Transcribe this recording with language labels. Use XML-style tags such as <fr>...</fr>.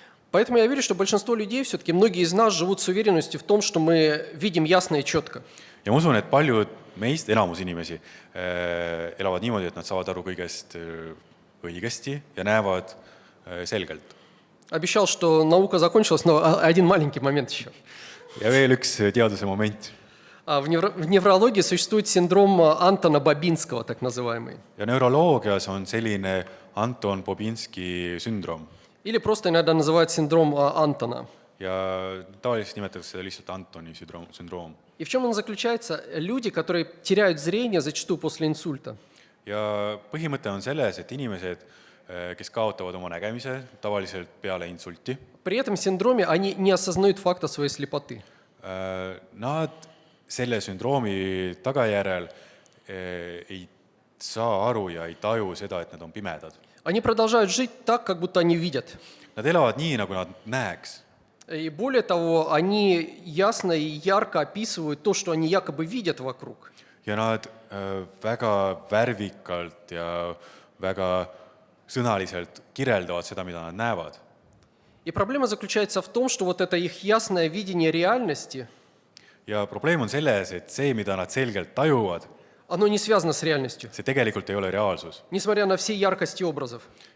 <ru>Поэтому я верю, что большинство людей, все-таки многие из нас живут с уверенностью в том, что мы видим ясно и четко.</ru> <et>Ja ma usun, et paljud meist, enamus inimesi, elavad niimoodi, et nad saavad aru kõigest õigesti ja näevad selgelt.</et> <ru>Обещал, что наука закончилась, но один маленький момент еще.</ru> <et>Ja veel üks teaduse moment.</et> <ru>В неврологии существует синдром Антона Бабинского, так называемый.</ru> <et>Ja neuroloogias on selline Anton Bobinski sündroom.</et> <ru>Или просто иногда называют синдром Антона.</ru> <et>Ja tavaliselt nimetatakse seda lihtsalt Antoni sündroom.</et> <ru>И в чем он заключается? Люди, которые теряют зрение, зачастую после инсульта.</ru> <et>Ja põhimõte on selles, et inimesed, kes kaotavad oma nägemise, tavaliselt peale insulti,</et> <ru>При этом синдроме они не осознают факта своей слепоты.</ru> <et>nad selle sündroomi tagajärjel ei saa aru ja ei taju seda, et nad on pimedad.</et> <ru>Они продолжают жить так, как будто они видят.</ru> <et>Nad elavad nii, nagu nad näeks.</et> <ru>И более того, они ясно и ярко описывают то, что они якобы видят вокруг.</ru> <et>Ja nad väga värvikalt ja väga sõnaliselt kirjeldavad seda, mida nad näevad.</et> <ru>И проблема заключается в том, что вот это их ясное видение реальности,</ru> <et>Ja probleem on selles, et see, mida nad selgelt tajuvad,</et> <ru>оно не связано с реальностью,</ru> <et>see tegelikult ei ole reaalsus.</et> <ru>несмотря на все яркости образов.</ru>